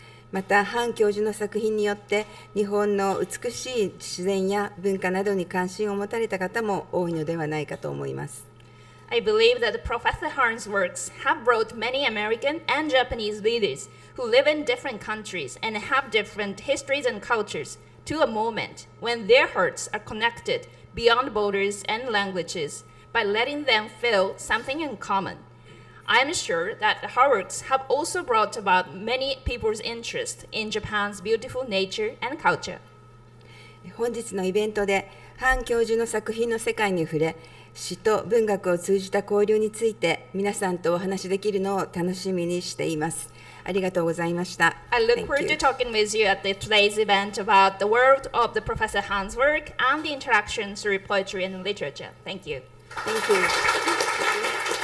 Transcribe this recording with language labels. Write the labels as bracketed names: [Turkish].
[Japanese] また、ハン教授の作品によって日本の美しい自然や文化などに関心を持たれた方も多いのではないかと思います。 [English] I believe that Professor Han's works have brought many American and Japanese readers who live in different countries and have different histories and cultures to a moment when their hearts are connected beyond borders and languages by letting them feel something in common. I am sure that her works have also brought about many people's interest in Japan's beautiful nature and culture. [Japanese] 本日のイベントでハン教授の作品の世界に触れ、詩と文学を通じた交流について皆さんとお話しできるのを楽しみにしています。ありがとうございました。 [English] I look forward to talking with you at today's event about the world of the Professor Han's work and the interaction through poetry and literature. Thank you. Thank you.